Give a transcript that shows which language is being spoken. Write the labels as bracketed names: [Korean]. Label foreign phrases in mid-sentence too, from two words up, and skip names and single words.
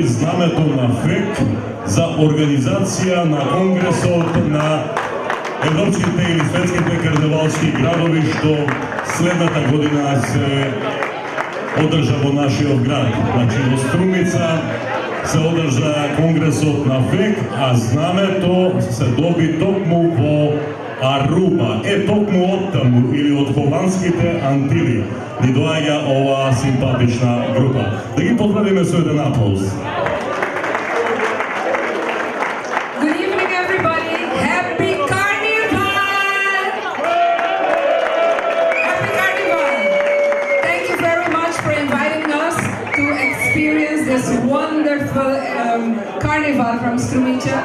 [Macedonian] знамето на ФЕК за организација на Конгресот на европските или светските карневалски градови, што следната година се одржа во нашиот град. Значи, во Струмица се одржа конгресот на ФЕК, а знамето се доби токму по Аруба. Токму од таму или од Холандските Антили ни доаѓа ова симпатична група. Да ги поздравиме со еден аплауз. [English] Good evening, everybody. Happy Carnival! Happy Carnival! Thank you very much for inviting us to experience this wonderful carnival from Strumica.